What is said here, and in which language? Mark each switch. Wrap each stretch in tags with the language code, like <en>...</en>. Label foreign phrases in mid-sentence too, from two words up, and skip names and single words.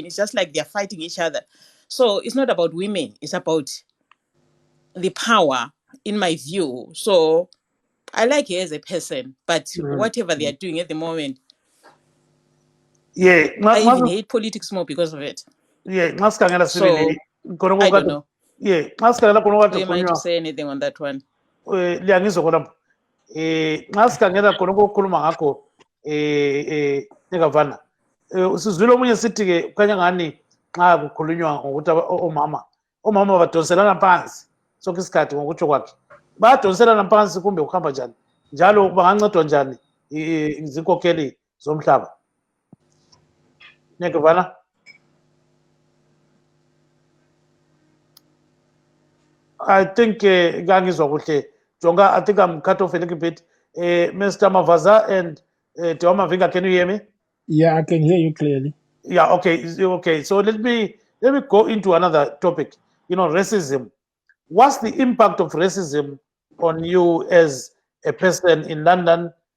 <en>It's just like they're fighting each other. So it's not about women, it's about the power, in my view. So I like her as a person, but whatever they are doing at the moment, Yeah, I even hate politics more because of it. yeah,</en> <nd>ngasikhangela</nd> <en>So</en> <nd>sibili</nd> <en>I don't know. yeah,</en> <nd>ngasikhangela khona</nd> <en>Who</en> <nd>kade</nd> <en>am I to</en> <nd>khulunywa</nd> <en>say anything on that one?</en> <nd>liyangizwa khona ngasikhangela khona kokukhuluma ngakho negavana sizwile omunye sithi-ke kukhanya ngani nxa kukhulunywa ngokuthi omama badonselana phansi sonke isikhathi ngokutsho kwakhe bayadonselana phansi kumbe kuhamba njani njalo bangancedwa njani zinkokheli zomhlaba negavana.</nd> <en>I think</en> <nd>ngangizwa kuhle Jonga,</nd> <en>I think I'm cut off a little bit. Mr. Mavaza and Teoma Vinga, can you hear me? Yeah, I can hear you clearly. Yeah, okay. So let me go into another topic. You know, racism. What's the impact of racism on you as a person in London?</en>